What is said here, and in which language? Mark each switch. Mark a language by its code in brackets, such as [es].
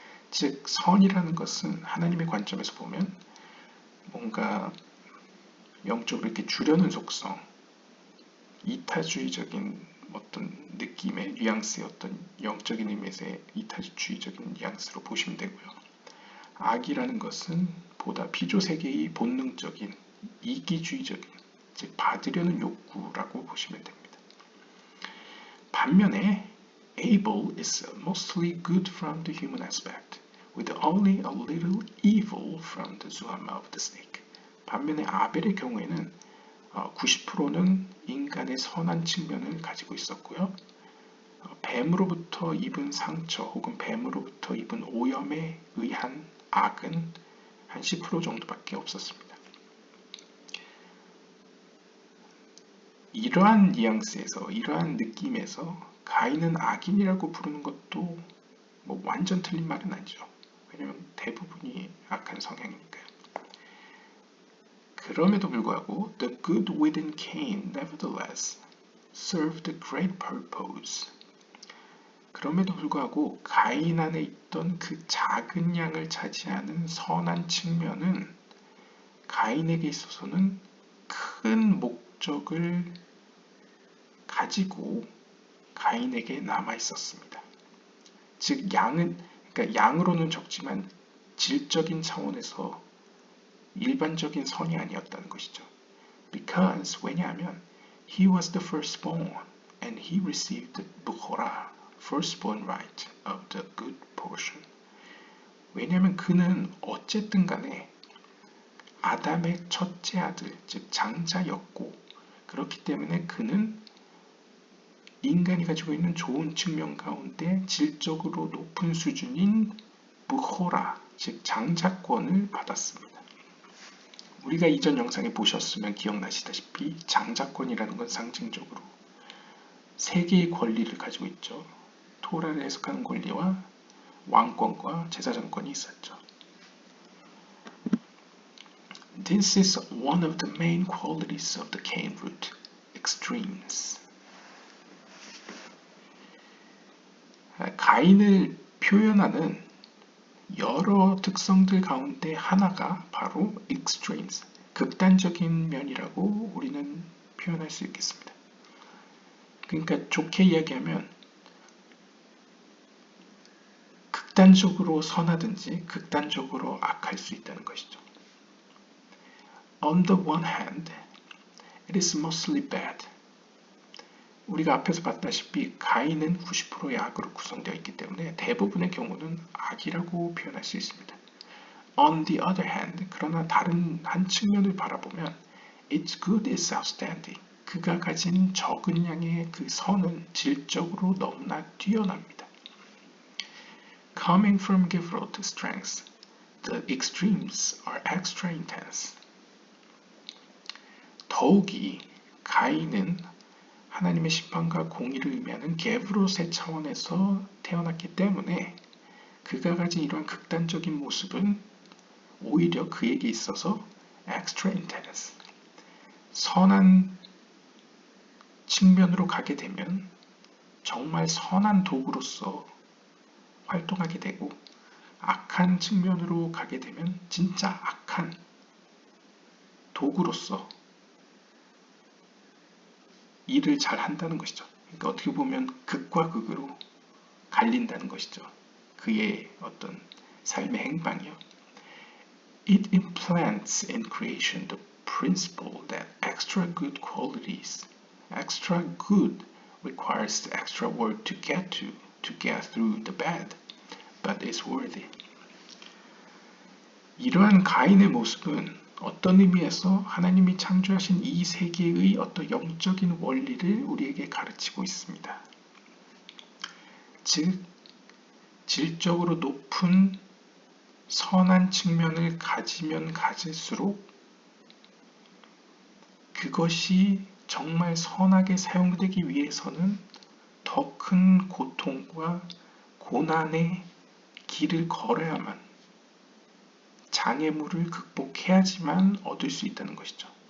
[ko] 즉 선이라는 것은 하나님의 관점에서 보면 뭔가 영적으로 이렇게 주려는 속성, 이타주의적인 어떤 느낌의 뉘앙스의 어떤 영적인 의미에서의 이타주의적인 뉘앙스로 보시면 되고요. 악이라는 것은 보다 비조세계의 본능적인 이기주의적인, 즉 받으려는 욕구라고 보시면 됩니다. 반면에 [en] Abel is mostly good from the human aspect, with only a little evil from the zoom of the snake. [ko] 반면에 아벨의 경우에는 90%는 인간의 선한 측면을 가지고 있었고요. 뱀으로부터 입은 상처 혹은 뱀으로부터 입은 오염에 의한 악은 한 10% 정도밖에 없었습니다. 이러한 뉘앙스에서, 이러한 느낌에서 가인은 악인이라고 부르는 것도 뭐 완전 틀린 말은 아니죠. 왜냐하면 대부분이 악한 성향이니까요. 그럼에도 불구하고 [en] the good within Cain nevertheless served a great purpose. [ko] 그럼에도 불구하고 가인 안에 있던 그 작은 양을 차지하는 선한 측면은 가인에게 있어서는 큰 목적을 가지고 가인에게 남아 있었습니다. 즉 그러니까 양으로는 적지만 질적인 차원에서 일반적인 선이 아니었다는 것이죠. [en] Because [ko] 왜냐하면 [en] he was the firstborn and he received the Bukhora, firstborn right of the good portion. [ko] 왜냐하면 그는 어쨌든 간에 아담의 첫째 아들, 즉 장자였고 그렇기 때문에 그는 인간이 가지고 있는 좋은 측면 가운데 질적으로 높은 수준인 부호라, 즉 장자권을 받았습니다. 우리가 이전 영상에 보셨으면 기억나시다시피 장자권이라는 건 상징적으로 세 개의 권리를 가지고 있죠. 토라를 해석하는 권리와 왕권과 제사장권이 있었죠. [en] This is one of the main qualities of the Cain root, extremes. [ko] 가인을 표현하는 여러 특성들 가운데 하나가 바로 extremes, 극단적인 면이라고 우리는 표현할 수 있겠습니다. 그러니까 좋게 이야기하면 극단적으로 선하든지 극단적으로 악할 수 있다는 것이죠. [en] On the one hand, it is mostly bad. [ko] 우리가 앞에서 봤다시피 가인은 90%의 악으로 구성되어 있기 때문에 대부분의 경우는 악이라고 표현할 수 있습니다. [en] On the other hand, [ko] 그러나 다른 한 측면을 바라보면 [en] its good is outstanding. [ko] 그가 가진 적은 양의 그 선은 질적으로 너무나 뛰어납니다. [en] Coming from Gevurot strengths, the extremes are extra intense. [ko] 더욱이 가인은 하나님의 심판과 공의를 의미하는 게브롯의 차원에서 태어났기 때문에 그가 가진 이러한 극단적인 모습은 오히려 그에게 있어서 [en] extra intense, [ko] 선한 측면으로 가게 되면 정말 선한 도구로서 활동하게 되고 악한 측면으로 가게 되면 진짜 악한 도구로서 일을 잘 한다는 것이죠. 그러니까 어떻게 보면 극과 극으로 갈린다는 것이죠. 그의 어떤 삶의 행방이요. [en] It implants in creation the principle that extra good qualities extra good requires extra work to get through the bad, but is worth it. [ko] 이러한 가인의 모습은 어떤 의미에서 하나님이 창조하신 이 세계의 어떤 영적인 원리를 우리에게 가르치고 있습니다. 즉, 질적으로 높은 선한 측면을 가지면 가질수록 그것이 정말 선하게 사용되기 위해서는 더 큰 고통과 고난의 길을 걸어야만, 장애물을 극복해야지만 얻을 수 있다는 것이죠.